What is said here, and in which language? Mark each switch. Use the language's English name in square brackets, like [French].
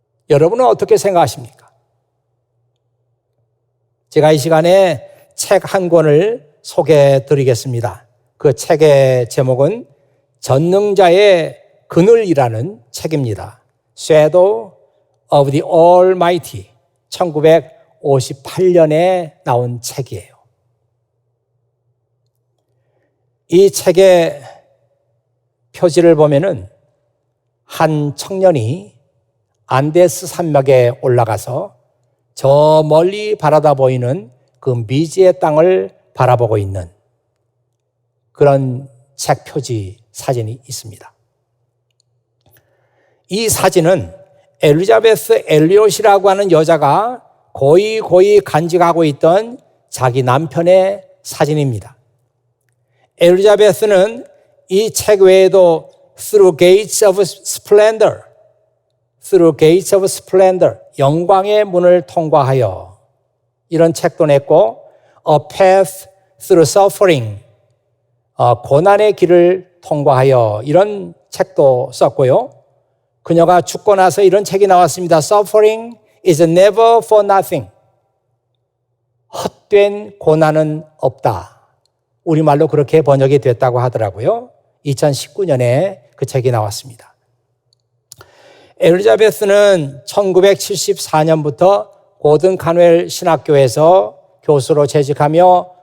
[Korean] 여러분은 어떻게 생각하십니까? 제가 이 시간에 책 한 권을 소개해 드리겠습니다. 그 책의 제목은 전능자의 그늘이라는 책입니다. [English] Shadow of the Almighty [Korean] 1958년에 나온 책이에요. 이 책의 표지를 보면은 한 청년이 안데스 산맥에 올라가서 저 멀리 바라다 보이는 그 미지의 땅을 바라보고 있는 그런 책 표지 사진이 있습니다. 이 사진은 엘리자베스 엘리엇이라고 하는 여자가 고이 간직하고 있던 자기 남편의 사진입니다. 엘리자베스는 이 책 외에도 Through Gates of Splendor, 영광의 문을 통과하여 이런 책도 냈고 A Path Through Suffering, 고난의 길을 통과하여 이런 책도 썼고요. 그녀가 죽고 나서 이런 책이 나왔습니다. [English] Suffering is never for nothing. [Korean] 헛된 고난은 없다. 우리말로 그렇게 번역이 됐다고 하더라고요. 2019년에 그 책이 나왔습니다. 엘리자베스는 1974년부터 고든 카웰 신학교에서 교수로 재직하며